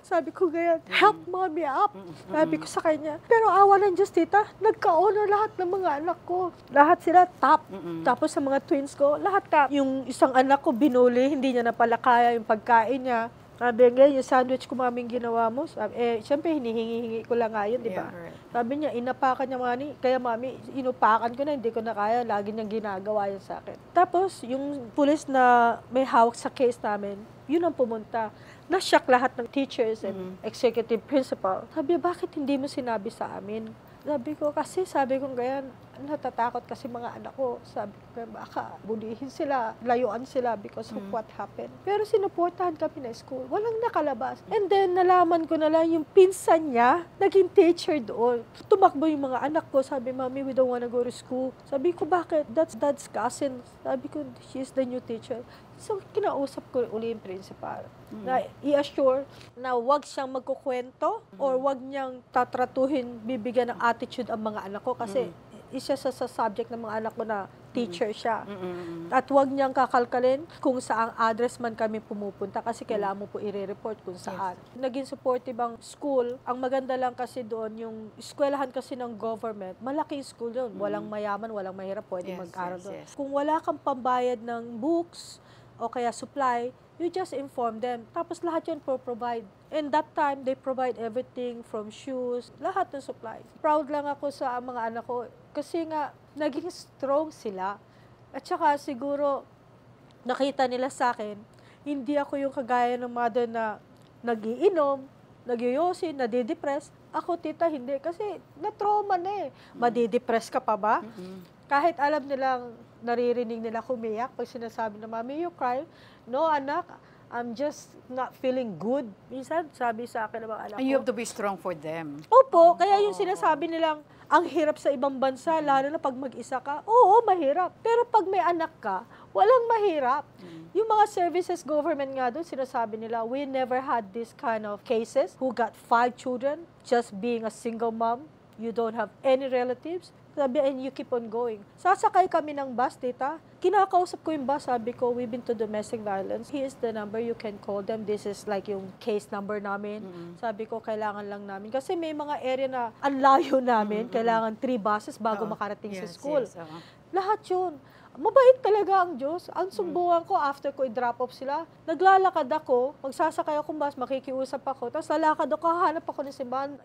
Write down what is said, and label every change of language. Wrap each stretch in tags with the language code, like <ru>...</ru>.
<tl>Sabi ko ganyan,</tl> <en>help mommy up.</en> <tl>Sabi ko sa kanya. Pero awa ng Diyos, tita, nagka-honor lahat ng mga anak ko. Lahat sila top. Tapos sa mga twins ko, lahat top. Yung isang anak ko, binuli, hindi niya na pala kaya yung pagkain niya. Sabi nga, yung sandwich ko maming ginawa mo. Sabi, siyempre, hinihingi-hingi ko lang nga yun, di ba?</tl> <en>Yeah, right.</en> <tl>Sabi niya, inapakan niya mami. Kaya mami, inupakan ko na, hindi ko na kaya. Lagi niyang ginagawa yun sa akin. Tapos, yung pulis na may hawak sa case namin, yun ang pumunta. Na-shock lahat ng teachers and executive principal. Sabi, bakit hindi mo sinabi sa amin? Sabi ko, sabi ko ganyan, natatakot kasi mga anak ko. Sabi ko, baka bulihin sila, layuan sila because of what happened. Pero sinuportahan kami na school. Walang nakalabas. And then, nalaman ko na lang yung pinsan niya, naging teacher doon. Tumakbo yung mga anak ko.</tl> <en>Sabi, Mami, we don't wanna go to school.</en> <tl>Sabi ko, bakit?</tl> <en>That's Dad's cousin.</en> <tl>Sabi ko,</tl> <en>she's the new teacher.</en> <tl>So, kinausap ko uli yung principal na i-assure na wag siyang magkukwento or wag niyang tatratuhin, bibigyan ng attitude ang mga anak ko kasi isa sa subject ng mga anak ko na teacher siya. At wag niyang kakalkalin kung saang address man kami pumupunta kasi kailangan mo po i-report kung saan. Yes. Naging supportive ang school. Ang maganda lang kasi doon, yung eskwelahan kasi ng government, malaki school doon. Walang mayaman, walang mahirap, pwede mag-aral doon. Yes. Kung wala kang pambayad ng books, o kaya supply,</tl> <en>you just inform them.</en> <tl>Tapos lahat yun provide.</tl> <en>And that time, they provide everything from shoes,</en> <tl>lahat ng supply. Proud lang ako sa mga anak ko kasi nga, naging strong sila. At saka siguro, nakita nila sa akin, hindi ako yung kagaya ng mother na nagiinom, nagyoyosin, nadidepress. Ako, tita, hindi. Kasi na-trauma na eh. Madidepress ka pa ba?</tl> <en>Kahit alam nilang, naririnig nila kumiyak pag sinasabi na, Mami, you cry? No, anak, I'm just not feeling good.</en> <tl>Minsan, sabi sa akin ng mga anak ko.</tl> <en>And you have to be strong for them.</en> <tl>Opo, kaya yung sinasabi nilang, ang hirap sa ibang bansa, lalo na pag mag-isa ka. Oo, mahirap. Pero pag may anak ka, walang mahirap. Yung mga services government nga doon, sinasabi nila,</tl> <en>we never had this kind of cases who got 5 children just being a single mom. You don't have any relatives. Sabi, and you keep on going.</en> <tl>Sasakay kami ng bus, tita. Kinakausap ko yung bus, sabi ko,</tl> <en>we've been to domestic violence. Here's the number, you can call them. This is like yung case number namin.</en> <tl>Sabi ko, kailangan lang namin. Kasi may mga area na ang layo namin, kailangan 3 buses bago makarating sa school. Lahat yun. Mabait talaga ang Diyos. Ang sumbungan ko, after ko i-drop off sila, naglalakad ako, magsasakay akong bus, makikiusap ako, tapos lalakad ako, hahanap ako ng simbahan.</tl>